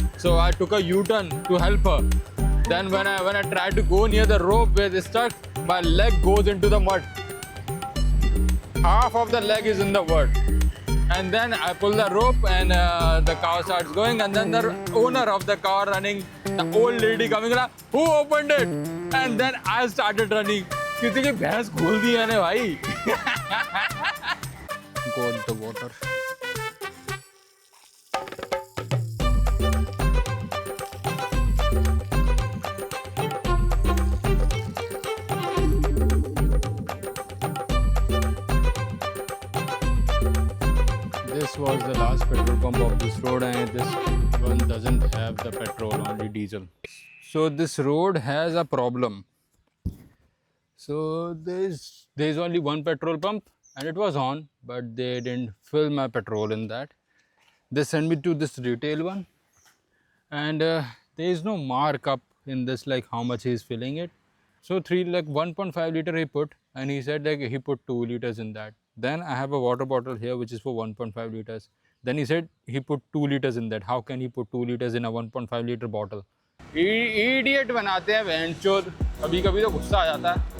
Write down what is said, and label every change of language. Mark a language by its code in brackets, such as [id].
[en] So I took a U-turn to help her. Then when I tried to go near the rope where they stuck, my leg goes into the mud. Half of the leg is in the mud. And then I pull the rope and the cow starts going, and then the owner of the car running, the old lady coming like, who opened it? And then I started running. [hi] किसी की भैंस खोल दी मैंने भाई. [en] Got the water. This was the last petrol pump of this road, and this one doesn't have the petrol, only diesel. So this road has a problem. So there's only one petrol pump and it was on, but they didn't fill my petrol in that. They sent me to this retail one, and there is no markup in this like how much he is filling it. So 1.5 liter he put, and he said like he put 2 liters in that. Then I have a water bottle here which is for 1.5 liters. Then he said he put 2 liters in that. How can he put 2 liters in a 1.5 liter bottle? [hi] Idiot बनाते हैं बहनचोद. कभी कभी तो गुस्सा आ जाता है.